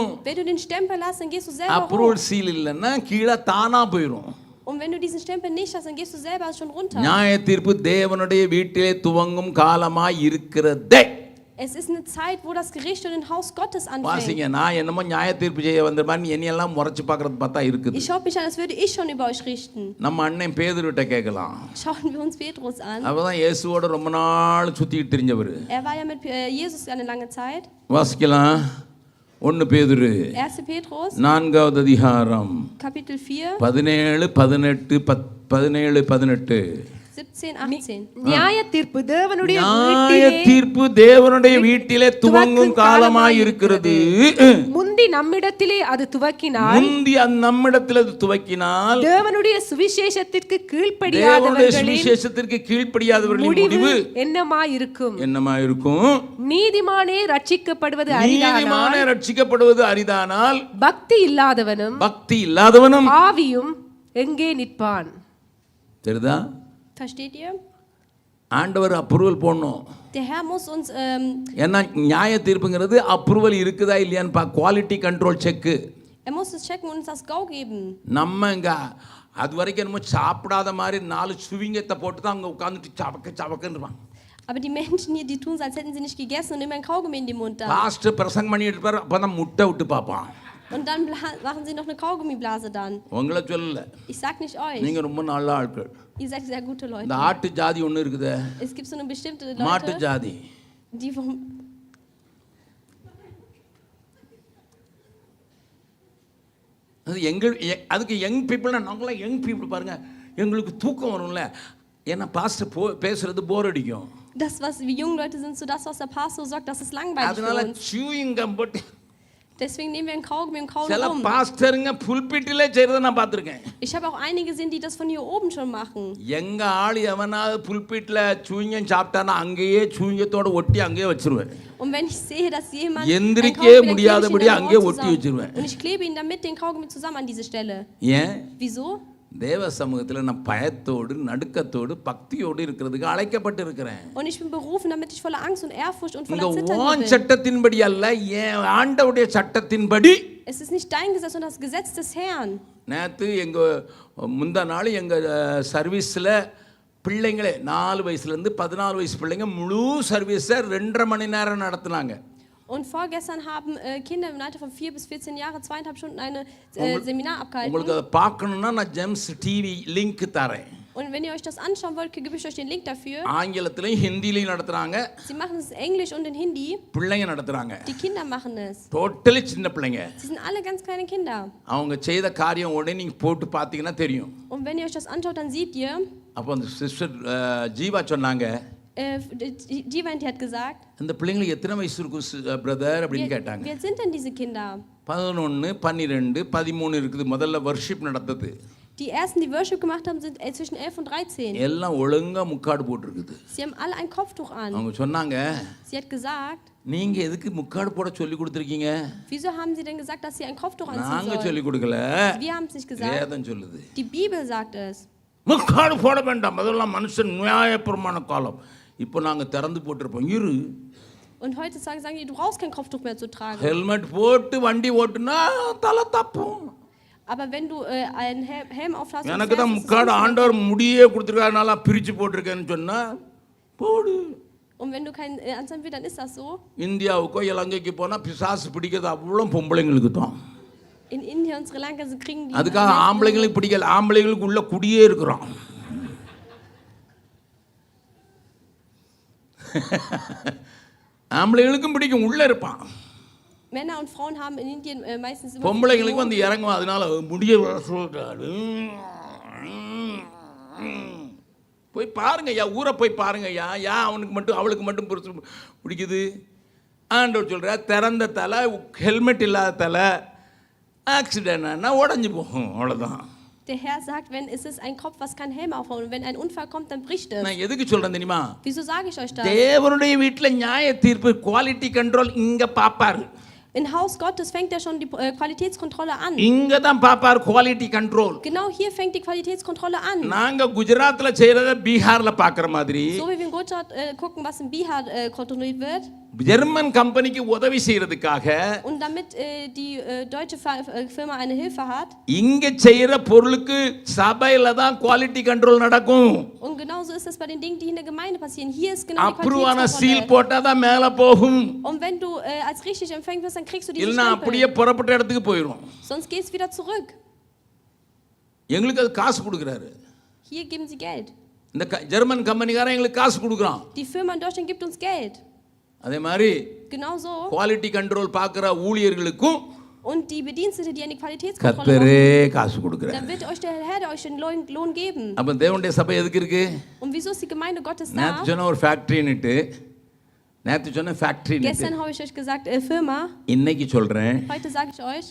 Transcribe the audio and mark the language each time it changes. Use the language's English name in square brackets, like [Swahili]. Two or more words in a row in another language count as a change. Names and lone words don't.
[German] Wenn du den Stempel hast, dann gehst du selber hoch. [English] approval seal [Tamil] இல்லைன்னா கீழே தானா போயிடும். [German] Und wenn du diesen Stempel nicht hast, dann gehst du selber schon runter. [Tamil] நியாய தீர்ப்பு தேவனுடைய வீட்டிலே துவங்கும் காலமாய் இருக்கிறதே. [German] Es ist eine Zeit, wo das Gericht und das Haus Gottes anfängt. [Tamil] வாசிங்க. நான் என்னமோ நியாய தீர்ப்பு செய்ய வந்த மாதிரி என்னையெல்லாம் முறைச்சு பார்க்கறது பார்த்தா இருக்குது. [German] Ich schaue mich an, als würde ich schon über euch richten. [Tamil] நம்ம அண்ணன் பேதுருட்ட கேட்கலாம். [German] Schauen wir uns Petrus an. [Tamil] அவதான் இயேசுவோட ரொம்ப நாள் சுத்திட்டு தெரிஞ்சவர். [German] Er war ja mit Jesus eine lange Zeit. [Tamil] வாசிக்கலாம். 1 பேதுரு [German] 1. Petrus [Tamil] 4வது அதிகாரம் [German] Kapitel 4 17 18 17, 18. [Tamil] நியாய தீர்ப்பு தேவனுடைய நியாய தீர்ப்பு தேவனுடைய வீட்டிலே துவங்கும் காலமாய் இருக்கிறது. முந்தி நம்மிடத்திலே அது துவக்கினால் நம்மிடத்தில் அது துவக்கினால் தேவனுடைய சுவிசேஷத்திற்கு தேவனுடைய சுவிசேஷத்திற்கு கீழ்ப்படியாதவர்களின் முடிவு என்னமாயிருக்கும்? நீதிமானே ரட்சிக்கப்படுவது அரிதானால் பக்தி இல்லாதவனும் ஆவியும் எங்கே நிற்பான்? தெரியுதா? [German] Versteht ihr? [Tamil] ஆண்டவர் அப்ரூவல் போடணும். [German] Der Herr muss uns [Tamil] ஏன்னா நியாய தீர்ப்புங்கிறது அப்ரூவல் இருக்குதா இல்லையான்னு [English] quality control check. [German] Er muss es checken und uns das Go geben. [Tamil] நம்ம இங்க அது வரைக்கும் என்னமோ சாப்பிடாத மாதிரி 4 சுவிங்கத்தை போட்டு தான் அங்க உட்கார்ந்துட்டு சபக்கன்னு. [German] Aber die Menschen hier, die tun es, als hätten sie nicht gegessen und immer ein Kaugummi in den Mund da. [Tamil] பாஸ்டர் பிரசங்கம் பண்ணிட்டு இருப்பார், அப்பதான் முட்டை விட்டு பாப்பான். [German] Und dann machen sie noch eine Kaugummiblase dann. [Tamil] உங்களை சொல்லல. [German] Ich sag nicht euch. [Tamil] நீங்க ரொம்ப நல்ல ஆட்கள். [German] Ihr seid sehr gute Leute. [Tamil] இந்த ஆட்டு ஜாதி ஒன்னு இருக்குது. [German] Es gibt so eine bestimmte Leute. [Tamil] மாட்டு ஜாதி. [German] Die vom [Tamil] அதுக்கு யங் பீப்புள்னா நாங்களாம் [English] young people [Tamil] பாருங்க, எங்களுக்கு தூக்கம் வரும்ல. ஏன்னா பாஸ்டர் பேசுறது போர் அடிக்கும். [German] Das, was wir jungen Leute sind, so das, was der Pastor sagt, das ist langweilig für [Tamil] அதனால [German] uns. [English] chewing gum போட்டு [German] Deswegen nehmen wir einen Kaugummi und kauen [Tamil] சில [German] rum. [Tamil] பாஸ்டருங்க புல்பிட்டிலே செய்றத நான் பார்த்திருக்கேன். [German] Ich habe auch einige gesehen, die das von hier oben schon machen. [Tamil] எங்க ஆள் எவனாவது புல்பிட்ல சூயிங்கம் சாப்பிட்டானா அங்கேயே சூயிங்கத்தோட ஒட்டி அங்கேயே வச்சிருவேன். [German] Und wenn ich sehe, dass jemand [Tamil] எந்திரிக்கே முடியாதபடி அங்கேயே ஒட்டி வச்சிருவேன். [German] und ich klebe ihn dann mit den Kaugummi zusammen an diese Stelle. [Tamil] ஏன்? [German] Wieso? [Tamil] தேவ சமூகத்துல நான் பயத்தோடு நடுக்கத்தோடு பக்தியோடு இருக்கிறதுக்கு அழைக்கப்பட்டு இருக்கிறேன். [German] Und ich bin berufen, damit ich voller Angst und Ehrfurcht und voller [Tamil] இந்த [German] Zittern [Tamil] உன் [German] bin. [Tamil] சட்டத்தின்படி அல்ல, என் ஆண்டவருடைய சட்டத்தின்படி. [German] Es ist nicht dein Gesetz, sondern das Gesetz des Herrn. [Tamil] நேத்து எங்க முந்தா நாள் எங்க சர்வீஸ்ல பிள்ளைங்களே 4 வயசுல இருந்து 14 வயசு பிள்ளைங்க முழு சர்வீஸை 2.5 மணி நேரம் நடத்துனாங்க. [German] Und vorgestern haben Kinder im Alter von 4 bis 14 Jahre 2,5 Stunden eine Seminar abgehalten. [Tamil] உங்களுக்கு அதை பார்க்கணும்னா நான் ஜெம்ஸ் டிவி லிங்க் தரேன். [German] Und wenn ihr euch das anschauen wollt, gebe ich euch den Link dafür. [Tamil] ஆங்கிலத்திலயும் ஹிந்திலயும் நடத்துறாங்க. [German] Sie machen es in Englisch und in Hindi. [Tamil] பிள்ளைங்க நடத்துறாங்க. [German] Die Kinder machen es. [Tamil] டோட்டலி சின்ன பிள்ளைங்க. [German] Sie sind alle ganz kleine Kinder. [Tamil] அவங்க செய்த காரியம் உடனே நீங்க போட்டு பாத்தீங்கன்னா தெரியும். [German] Und wenn ihr euch das anschaut, dann seht ihr. [Tamil] அப்போ அந்த சிஸ்டர் ஜீவா சொன்னாங்க, [German] die hat gesagt, [Tamil] அந்த பிள்ளைங்களுக்கு எத்தனை வயசு இருக்கும் பிரதர் அப்படின்னு கேட்டாங்க. [German] Wie alt sind denn diese Kinder? [Tamil] 11, 12, 13 இருக்குது. முதல்ல வர்ஷிப் நடந்தது. [German] Die ersten, die Worship gemacht haben, sind zwischen 11 und 13. [Tamil] எல்லாம் ஒழுங்கா முக்காடு போட்டுருக்குது. [German] Sie haben alle ein Kopftuch an. [Tamil] அவங்க சொன்னாங்க, [German] Sie hat gesagt, [Tamil] நீங்க எதுக்கு முக்காடு போட சொல்லி கொடுத்திருக்கீங்க? [German] Wieso haben sie denn gesagt, dass sie ein Kopftuch anziehen [Tamil] நாங்க [German] sollen? [Tamil] சொல்லி கொடுக்கல. [German] Wir haben es nicht gesagt. [Tamil] வேதம் சொல்லுது. [German] Die Bibel sagt es. [Tamil] முக்காடு போட வேண்டாம், அதெல்லாம் மனுஷன் நியாயப்பிரமாண காலம். இப்போ நாங்க திறந்து போட்டுருப்போம். இரு. [German] Und heute sagen die, du brauchst kein Kopftuch mehr zu tragen. [Tamil] ஹெல்மெட் போட்டு வண்டி ஓட்டுனா தலை தப்பும். [German] Aber wenn du einen Helm aufhast, [Tamil] எனக்கு தான் முக்காடு ஆண்டவர் முடியே கொடுத்துருக்காருனால பிரிச்சு போட்டிருக்கேன்னு சொன்னா போடு. [German] Und wenn du keinen anziehen willst, dann ist das so. [Tamil] இந்தியாவுக்கோ இலங்கைக்கு போனா பிசாசு பிடிக்கிறது அவ்வளோ பொம்பளைங்களுக்கு தான். [German] In India und Sri Lanka kriegen die. [Tamil] அதுக்காக ஆம்பளைங்களுக்கு பிடிக்கல, ஆம்பளைங்களுக்கு உள்ள குடியே இருக்கிறோம். ஆம்பளைங்களுக்கும் பிடிக்கும், உள்ள இருப்பான். [German] Männer und Frauen haben in Indien meistens immer. [Tamil] பொம்பளைங்களுக்கு வந்து இறங்கும், அதனால முடிய சொல்றாரு. போய் பாருங்க ஐயா, ஊரை போய் பாருங்க ஐயா, அவனுக்கு மட்டும் அவளுக்கு மட்டும் பிடிக்குது. ஆண்டவர் சொல்ற திறந்த தலை, ஹெல்மெட் இல்லாத தலை, ஆக்சிடென்ட் ஆனா உடஞ்சி போகும், அவ்வளோதான். [German] Der Herr sagt, wenn es ist ein Kopf, was kein Helm aufhaut, und wenn ein Unfall kommt, dann bricht es. [Tamil] நான் எதுக்கு சொல்றேன் தெரியுமா? [German] Wieso sage ich euch das? [Tamil] தேவனுடைய வீட்டில் நியாய தீர்ப்பு [English] quality control [Tamil] இங்க பாப்பாரு. [German] In Haus Gottes fängt er schon die Qualitätskontrolle an. [Tamil] இங்க தான் பாப்பாரு [English] quality control. [German] Genau hier fängt die Qualitätskontrolle an. [Tamil] நாங்க குஜராத்ல செய்யறத பீகார்ல பார்க்குற மாதிரி, [German] So wie wir in dort gucken, was in Bihar kontrolliert wird. [Tamil] ஜெர்மன் கம்பெனிக்கு உதவி செய்யறதுக்காக [German] Und damit die deutsche Firma eine Hilfe hat. [Tamil] இங்க செய்யற பொருளுக்கு சபையில தான் [English] quality control [Tamil] நடக்கும். [German] Und genauso ist es bei den Dingen, die in der Gemeinde passieren. Hier ist genau die [Tamil] அப்ரூவான சீல் [German] Qualitätskontrolle. [Tamil] போட்டா தான் மேல போகும். [German] Und wenn du als richtig empfängt wirst, dann kriegst du diese [Tamil] இல்லனா அப்படியே [German] Stempel. [Tamil] புறப்பட்ட இடத்துக்கு போயிடும். [German] Sonst gehst du wieder zurück. [Tamil] எங்களுக்கு அது காசு கொடுக்குறாரு. [German] Hier geben sie Geld. [Tamil] இந்த ஜெர்மன் கம்பெனிக்காரன் எங்களுக்கு காசு கொடுக்குறான். [German] Die Firma in Deutschland gibt uns Geld. [Tamil] அதே மாதிரி [German] Genauso. [English] quality control [Tamil] பார்க்குற ஊழியர்களுக்கும் [German] Und die Bedienstete, die an die Qualitätskontrolle [Tamil] கர்த்தரே [German] machen, [Tamil] காசு கொடுக்குறாரு. [German] dann wird euch der Herr, der euch den Lohn geben. [Tamil] அப்ப தேவனுடைய சபை எதுக்கு இருக்கு? [German] Und wieso ist die Gemeinde Gottes da? [Tamil] நேத்து சொன்ன ஒரு ஃபேக்டரின்னுட்டு நேத்து சொன்ன ஃபேக்டரின்னுட்டு [German] Gestern habe ich euch gesagt, Firma. [Tamil] இன்னைக்கு சொல்றேன். [German] Heute sage ich euch.